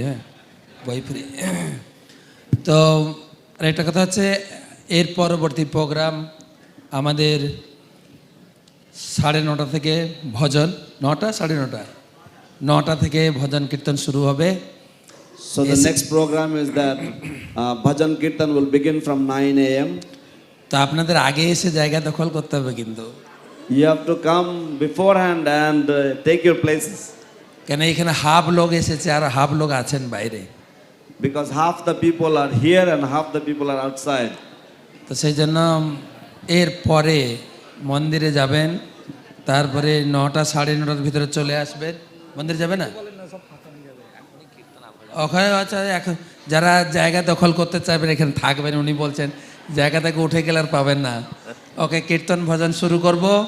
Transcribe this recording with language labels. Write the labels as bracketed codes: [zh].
[bn] হ্যাঁ, বই ফ্রি। তো আরেকটা কথা হচ্ছে, এর পরবর্তী প্রোগ্রাম আমাদের 9:30 থেকে ভজন, 9টা 9:30, 9টা থেকে ভজন কীর্তন শুরু হবে। [en] So the next program is that Bhajan Kirtan will begin from 9 a.m. [bn] তো আপনাদের আগে এসে জায়গা দখল করতে হবে কিন্তু। [en] You have to come beforehand and take your places, [bn] কেন এখানে হাফ লোক এসেছে আর হাফ লোক আছেন বাইরে, [en] because half the people are here and half the people are outside. [bn] তো সেই জন্য এর পরে মন্দিরে যাবেন, তারপরে 9টা 9:30 ভিতরে চলে আসবেন। মন্দিরে যাবে না ওখানে? আচ্ছা, এখন যারা জায়গা দখল করতে চাইবেন এখানে থাকবেন। উনি বলছেন জায়গা থেকে উঠে গেলে আর পাবেন না। ওকে, কীর্তন ভজন শুরু করব।